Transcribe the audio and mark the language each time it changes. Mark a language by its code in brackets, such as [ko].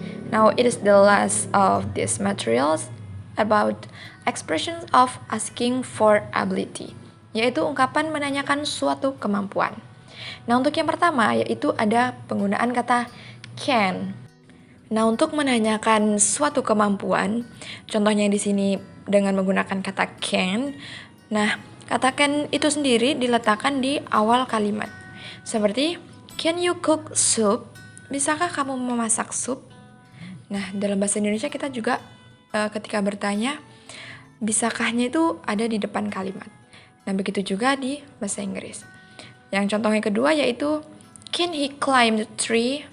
[en] Now, it is the last of these materials about expressions of asking for ability, [id] yaitu ungkapan menanyakan suatu kemampuan. Nah, untuk yang pertama yaitu ada penggunaan kata can. Nah, untuk menanyakan suatu kemampuan, contohnya di sini dengan menggunakan kata can. Nah, kata can itu sendiri diletakkan di awal kalimat. Seperti, [en] can you cook soup? [id] Bisakah kamu memasak sup? Nah, dalam bahasa Indonesia kita juga ketika bertanya, bisakahnya itu ada di depan kalimat. Nah, begitu juga di bahasa Inggris. Yang contoh yang kedua yaitu, [en] can he climb the tree?